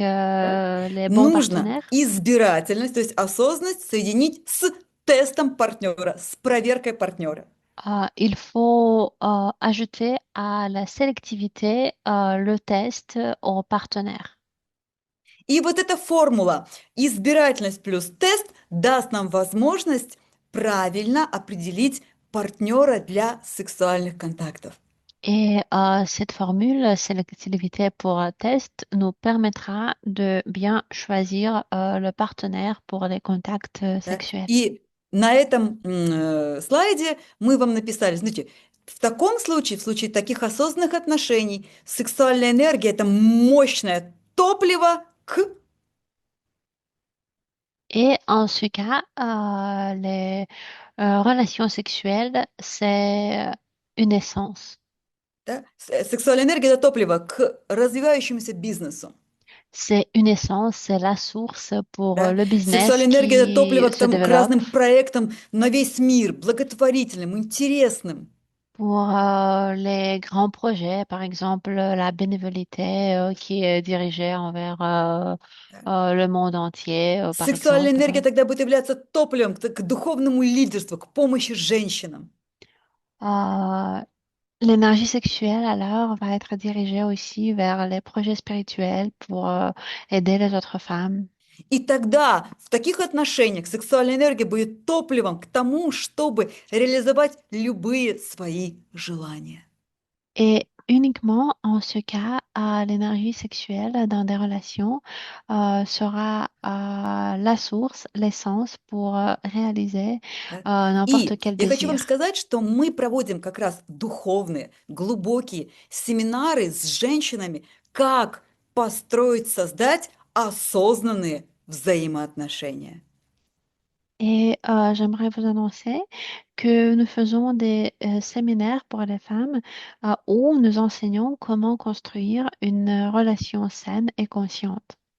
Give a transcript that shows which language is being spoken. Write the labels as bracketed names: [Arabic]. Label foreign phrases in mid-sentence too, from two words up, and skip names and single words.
[Russian] да, [French] les bons [Russian] нужно [French] partenaires. [Russian] избирательность, то есть осознанность соединить с тестом партнера, с проверкой партнера. [French] Il faut ajouter à la sélectivité le test au partenaire. [Russian] И вот эта формула избирательность плюс тест даст нам возможность правильно определить партнера для сексуальных контактов. [French] Et cette formule, sélectivité pour test, nous permettra de bien choisir le partenaire pour les contacts [Russian] Да? [French] sexuels. [Russian] И на этом слайде мы вам написали, знаете, в таком случае, в случае таких осознанных отношений, сексуальная энергия– это мощное топливо к… [French] Et en ce cas, les relations sexuelles, c'est une essence. [Russian] Да? Сексуальная энергия– это топливо к развивающемуся бизнесу. [French] C'est une essence, c'est la source pour [Russian] Да? [French] le business [Russian] Сексуальная энергия– это [French] qui [Russian] топливо [French] se [Russian] к [French] développe, [Russian] разным проектам на весь мир, благотворительным, интересным. [French] pour les grands projets, par exemple la bénévolité qui est dirigée envers le monde entier, par [Russian] Сексуальная [French] exemple. [Russian] энергия тогда будет являться топливом к духовному лидерству, к помощи женщинам. [French] Euh, L'énergie sexuelle, alors, va être dirigée aussi vers les projets spirituels pour aider les autres femmes. [Russian] И тогда в таких отношениях сексуальная энергия будет топливом к тому, чтобы реализовать любые свои желания. [French] Et uniquement en ce cas, l'énergie sexuelle dans des relations sera la source, l'essence pour réaliser [Russian] Да? [French] n'importe [Russian] И [French] quel [Russian] я хочу вам [French] désir. [Russian] сказать, что мы проводим как раз духовные, глубокие семинары с женщинами, как построить, создать осознанные взаимоотношения. [French] Et j'aimerais vous annoncer que nous faisons des séminaires pour les femmes où nous enseignons comment construire une relation saine et consciente.